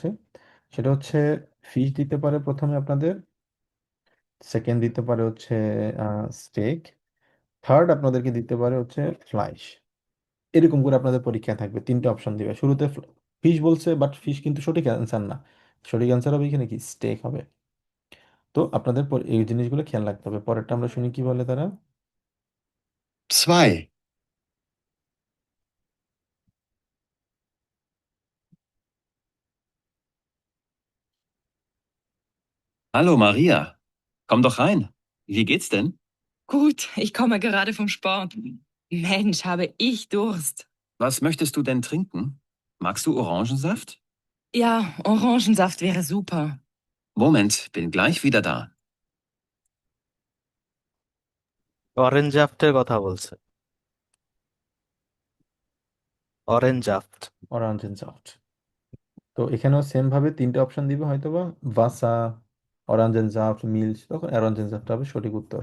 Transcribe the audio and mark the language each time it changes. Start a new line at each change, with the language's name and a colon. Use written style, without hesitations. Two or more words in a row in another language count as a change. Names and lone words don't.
Bangla: সেটা হচ্ছে ফিশ দিতে পারে প্রথমে আপনাদের, সেকেন্ড দিতে পারে হচ্ছে স্টেক, থার্ড আপনাদেরকে দিতে পারে হচ্ছে ফ্লাইশ। এরকম করে আপনাদের পরীক্ষায় থাকবে, তিনটে অপশন দিবে। শুরুতে ফিশ বলছে, বাট ফিশ কিন্তু সঠিক অ্যান্সার না। সঠিক অ্যান্সার হবে এখানে কি, স্টেক হবে। তো আপনাদের এই জিনিসগুলো খেয়াল রাখতে হবে। পরেরটা আমরা শুনি কি বলে তারা।
German: 2. Hallo Maria, komm doch rein. Wie geht's denn? Gut, ich komme gerade vom Sport. Mensch, habe ich Durst. Was möchtest du denn trinken? Magst du Orangensaft? Ja, Orangensaft wäre super. Moment, bin gleich wieder da. Orangensaft
Bangla: কথা বলছে।
German: অরেঞ্জ আফট। অরেঞ্জেনসাফট।
Bangla: তো এখানেও সেম ভাবে তিনটে অপশন দিবে হয়তোবা, ভাসা, অরেঞ্জেনসাফট, মিল্চ, তখন অরেঞ্জেনসাফট হবে সঠিক উত্তর।